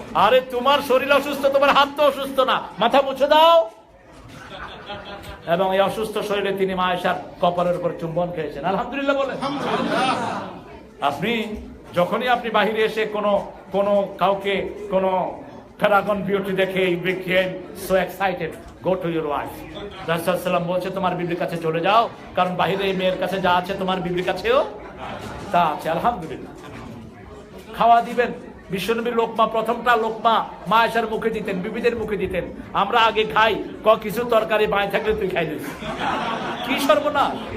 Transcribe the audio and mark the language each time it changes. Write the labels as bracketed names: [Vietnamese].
[Bangla] আরে তোমার শরীর অসুস্থ, তোমার হাত তো অসুস্থ না, মাথা মুছে দাও। এবং এই অসুস্থ শরীরে তিনি মা আয়েশার কপালের উপর চুম্বন খেয়েছেন। আলহামদুলিল্লাহ বলেন। আপনি যখনই আপনি বাহিরে এসে কোনো কাউকে কোনো [English] Paragon beauty [Bangla] দেখে [English] he became so excited. Go to your wife. [Bangla] রাসূল সাল্লাল্লাহু বলছে তোমার বিবির কাছে চলে যাও, কারণ বাহিরে এই মেয়ের কাছে যা আছে তোমার বিবির কাছেও তা আছে। আলহামদুলিল্লাহ। খাওয়া দিবেন। বিশ্বনবীর লোকমা, প্রথমটা লোকমা মা আয়েশার মুখে দিতেন, বিবিদের মুখে দিতেন। আমরা আগে খাই, কিছু তরকারি বাঁই থাকলে তুই খাই দিস। কি সর্বনাশ!